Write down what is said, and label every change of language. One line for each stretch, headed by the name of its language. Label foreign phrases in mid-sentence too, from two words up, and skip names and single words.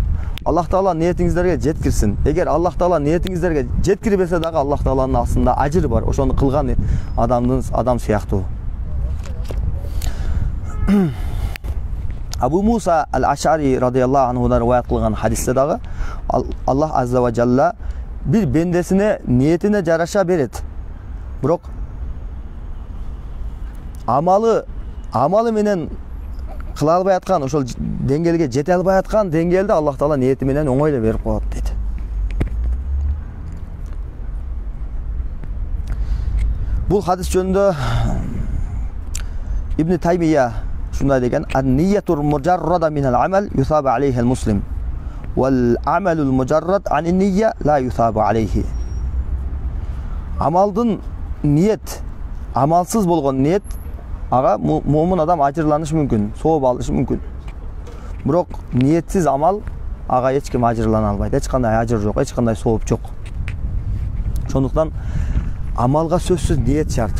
Kyrgyz: Аллах Таала ниетиңиздерге жеткирсин. Эгер Аллах Таала ниетиңиздерге жеткирбесе дагы Аллах Тааланын астында ажыр бар. Ошону кылган адам сыяктуу. Абу Муса ал-Ашари радияллаху анхудан риваят кылган хадисте дагы Аллах
Arabic: عز وجل
Kyrgyz: бир бендесине ниетине жараша берет. Бирок амалы менен кыла албай аткан, ошол деңгээлге жете албай аткан деңгээлде Аллах Таала ниети менен оңой эле берип коет дейт. Бул хадис жөнүндө Ибн Таймия шундай деген:
Arabic: "النية المجردة من العمل يثاب عليه المسلم والعمل المجرد النية لا يثاب عليه."
Kyrgyz: Амалдын ниет, амалсыз болгон ниет ага момун адам ажырланышы мүмкүн, сооп алышы мүмкүн. Бирок ниетсиз амал ага эч ким ажырлана албайт. Эч кандай ажыр жок, эч кандай сооп жок. Ошондуктан амалга сөзсүз ниет шарт.